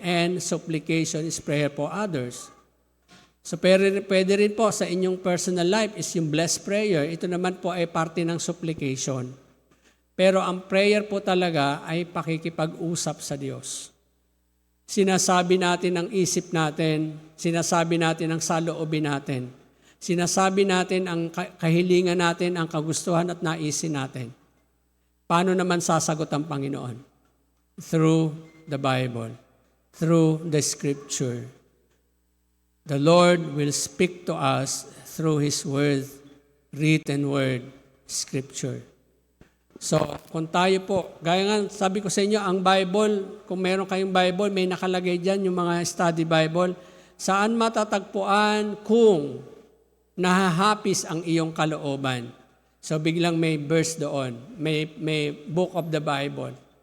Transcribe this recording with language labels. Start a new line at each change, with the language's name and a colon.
English: And supplication is prayer for others.
Filipino: So pwede rin po sa inyong
English: personal life
Filipino: is yung blessed prayer. Ito naman po ay parte ng supplication. Pero ang prayer po talaga ay pakikipag-usap sa Diyos. Sinasabi natin ang isip natin, sinasabi natin ang saloobin natin, sinasabi natin ang kahilingan natin, ang kagustuhan at naisin natin. Paano naman sasagot ang Panginoon?
English: Through the Bible, through the Scripture. The Lord will speak to us through His Word, written Word, Scripture.
Filipino: So, kung tayo po, gaya nga, sabi ko sa inyo, ang Bible, kung meron kayong Bible, may nakalagay dyan yung mga study Bible, saan matatagpuan kung nahahapis ang iyong kalooban. So, biglang may verse doon, may book of the Bible.